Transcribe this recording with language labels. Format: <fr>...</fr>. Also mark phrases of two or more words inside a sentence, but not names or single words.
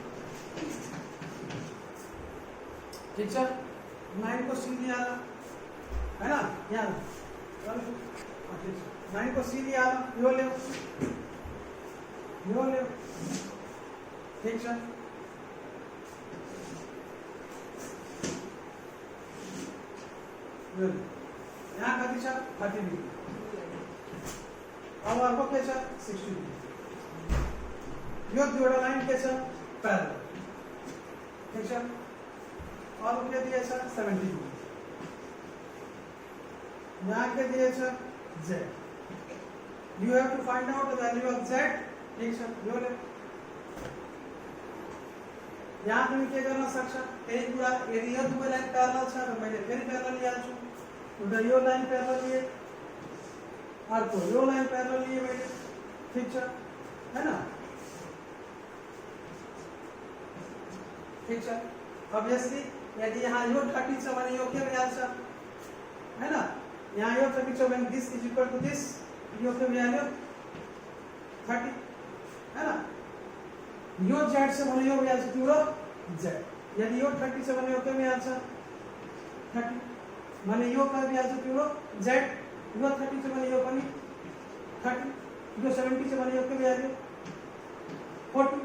<hi>ठीक है, 9 को सी लिया है ना, यहाँ 9 को सी लिया</hi> <ne>यो ले, यो ले।</ne> <hi>ठीक है,</hi> <ne>यहाँ कति छ 30 डिग्री। अब अर्को के छ 60 डिग्री। यो दुईवटा लाइन के छ पैरेलल।</ne> <hi>ठीक है, और</hi> <ne>के दिए छ 70 डिग्री। यहाँ के दिए छ z।</ne> <en>You have to find out the value of z।</en> <hi>ठीक है,</hi> <ne>यो ले। यहाँ पनि के गर्न सक्छ, यही कुरा यदि यो दुवै लाइन प्यारलल छ र मैले फेरि प्यारलल लिहाल्छु। एउटा यो लाइन प्यारलल लिए, अर्को यो लाइन प्यारलल लिए मैले। ठीक छ,</ne> <hi>है ना। ठीक है,</hi> <ne>ऑब्वियसली यदि यहाँ यो 30 छ भने यो के भइहाल्छ,</ne> <hi>है ना।</hi> <ne>यहाँ यो 30 छ भने</ne> <en>this is equal to this,</en> <ne>यो के भइहाल्यो 30,</ne> <hi>है ना।</hi> <ne>यो z छ भने यो भइहाल्छ तिम्रो z। यदि यो 30 छ भने यो के भइहाल्छ 30, भने यो के भइहाल्छ तिम्रो z। यो 30 छ भने यो पनि 30, यो 70 छ भने यो के भइहाल्यो 40।</ne>